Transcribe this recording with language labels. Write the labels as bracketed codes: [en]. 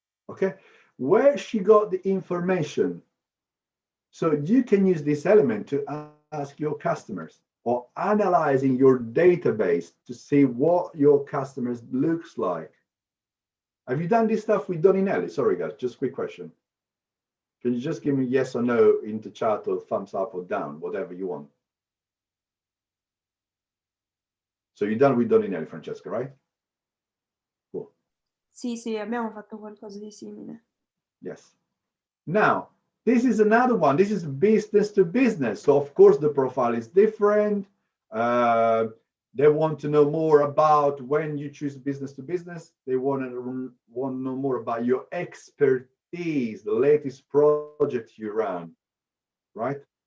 [en] Okay, where she got the information. So you can use this element to ask your customers, or analyzing your database to see what your customers looks like. Have you done this stuff with Doninelli? Sorry guys, just a quick question. Can you just give me yes or no in the chat, or thumbs up or down, whatever you want? So you're done with Doninelli, Francesca, right? Cool. [it] Sì, abbiamo fatto qualcosa di simile. [en] Yes. Now, this is another one. This is business to business. So of course the profile is different. They want to know more about when you choose business to business. They want to know more about your expertise, the latest project you run, right?